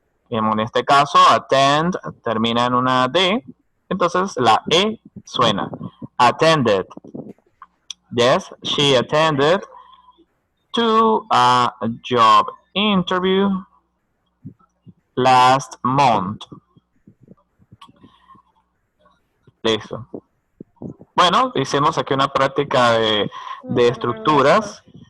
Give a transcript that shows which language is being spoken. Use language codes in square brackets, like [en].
[es] En este caso, attend termina en una D, entonces la E suena. [en] Attended. Yes, she attended to a job interview last month. [es] Listo. Bueno, hicimos aquí una práctica de estructuras.